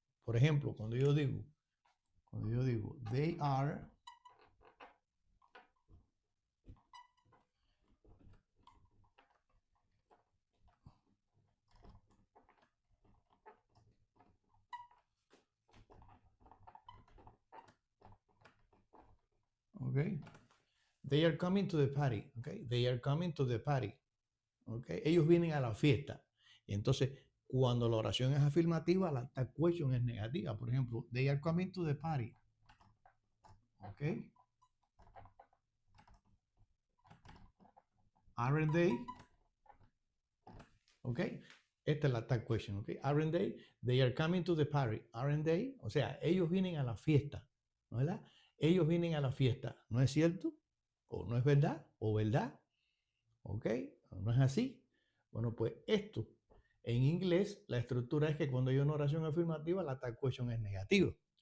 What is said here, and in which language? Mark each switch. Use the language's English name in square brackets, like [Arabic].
[Spanish] Por ejemplo, cuando yo digo, [English] they are, okay, they are coming to the party, okay, they are coming to the party, okay, [Spanish] ellos vienen a la fiesta. Y entonces, cuando la oración es afirmativa, la tag question es negativa. Por ejemplo, [English] they are coming to the party, okay, aren't they? ¿Ok? [Spanish] Esta es la tag question, ¿ok? [English] Aren't they? They are coming to the party, aren't they? [Spanish] O sea, ellos vienen a la fiesta, ¿no es verdad? Ellos vienen a la fiesta, ¿no es cierto? ¿O no es verdad? ¿O verdad? ¿Ok? ¿No es así? Bueno, pues esto, en inglés, la estructura es que cuando hay una oración afirmativa, la tag question es negativa.